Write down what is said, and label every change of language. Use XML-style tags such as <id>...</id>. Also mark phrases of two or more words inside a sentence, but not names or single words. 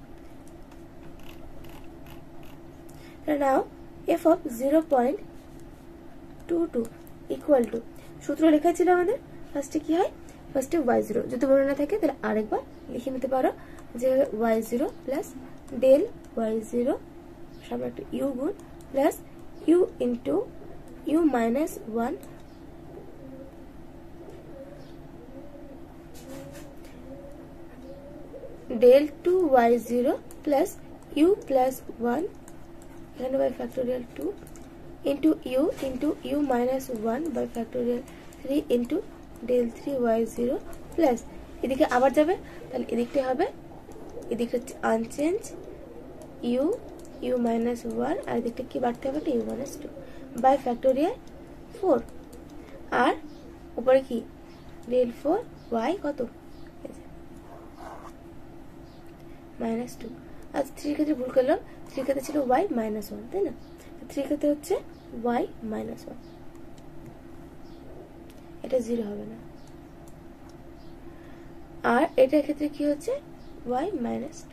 <bn>তাহলে</bn> <en>now f of 0.22 equal to,</en> <bn>সূত্র লেখা ছিল আমাদের ফার্স্টে কি হয়, ফার্স্টে y0, যদি মনে না থাকে তাহলে আরেকবার লিখে নিতে পারো যে</bn> <en>y0 plus del y0</en> <bn>সামনে একটা ইউ গুণ</bn> <en>plus u into u minus 1 del 2 y0 plus u plus 1 এখানে by factorial 2 into u minus 1 by factorial 3 into del 3 y0 plus</en> <bn>এদিকে আবার যাবে, তাহলে এদিকটা হবে, এদিকটা আনচেঞ্জ</bn> <en>u minus 1,</en> <bn>আর এদিকটা কি বাড়তে হবে,</bn> <en>u minus 2 by factorial 4,</en> <bn>আর উপরে কি</bn> <en>del 4 y</en> <bn>কত মাইনাস 2, আজ 3 ক্ষেত্রে ভুল করলাম, 3 ক্ষেত্রে ছিল</bn> <en>y minus 1,</en> <bn>তাই না, 3 ক্ষেত্রে হচ্ছে</bn> <en>y minus 1,</en> <bn>এটা 0 হবে না, আর এটার ক্ষেত্রে কি হচ্ছে</bn> <en>y minus 2.</en>